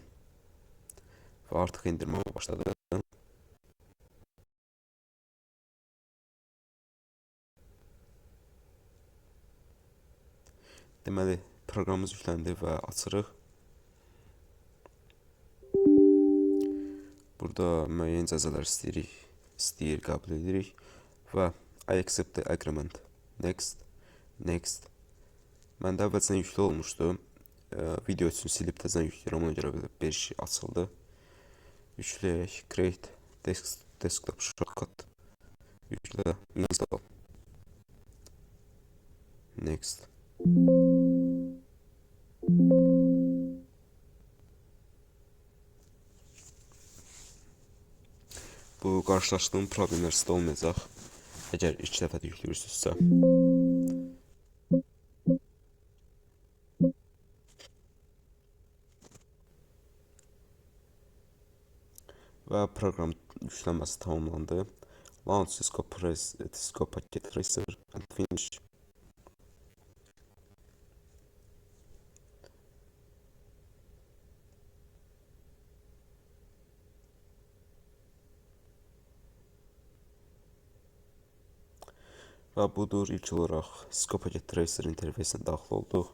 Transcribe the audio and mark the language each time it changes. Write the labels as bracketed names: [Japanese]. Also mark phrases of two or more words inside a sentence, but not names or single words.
[Azerbaijani] Və artıq indirməyə başladı. Deməli, proqramımız yükləndi və açırıq. Burada müəyyən icazələr istəyir, qəbul edirik və [English] I accept the agreement. Next. [Azerbaijani] Məndə əvvəlcədən yüklü olmuşdu. Video üçün silib təzən yükləyirəm, ona görə bir şey açıldı. Yükləyək, [English] create desktop shortcut. [Azerbaijani] Yüklə, [English] install. Next. [Azerbaijani] Bu qarşılaşdığım problemlər sizdə olmayacaq, əgər ilk dəfə də yükləyirsinizsə. Və proqram yüklənməsi tamamlandı. [English] Launch Cisco Paket Tracer and finish. [Azerbaijani] Və budur, ilk olaraq Cisco Paket Tracer interfeysinə daxil olduq.